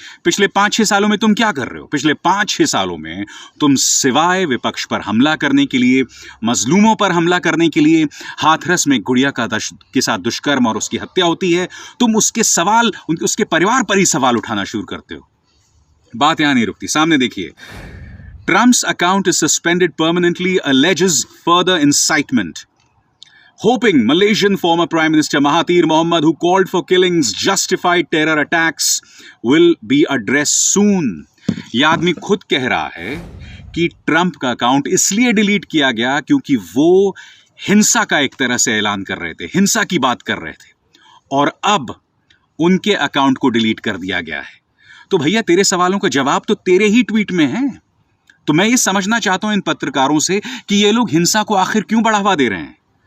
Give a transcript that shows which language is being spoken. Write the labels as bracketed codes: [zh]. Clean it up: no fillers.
[hi] पिछले 5-6 सालों में तुम क्या कर रहे हो? पिछले 5-6 सालों में तुम सिवाय विपक्ष पर हमला करने के लिए, मजलूमों पर हमला करने के लिए, हाथरस में गुड़िया के साथ दुष्कर्म और उसकी हत्या होती है, तुम उसके परिवार पर ही सवाल उठाना शुरू करते हो। बात यहां नहीं रुकती, सामने देखिए। [en] Trump's account is suspended permanently, alleges further incitement. Hoping Malaysian former Prime Minister Mahathir Mohamad, who called for killings, justified terror attacks, will be addressed soon. [hi] यह आदमी खुद कह रहा है कि ट्रंप का अकाउंट इसलिए डिलीट किया गया क्योंकि वो हिंसा का एक तरह से ऐलान कर रहे थे, हिंसा की बात कर रहे थे, और अब उनके अकाउंट को डिलीट कर दिया गया है। तो भैया, तेरे सवालों का जवाब तो तेरे ही ट्वीट में है। तो मैं ये समझना चाहता हूं इन पत्रकारों से कि ये लोग हिंसा को आखिर क्यों बढ़ावा दे रहे हैं।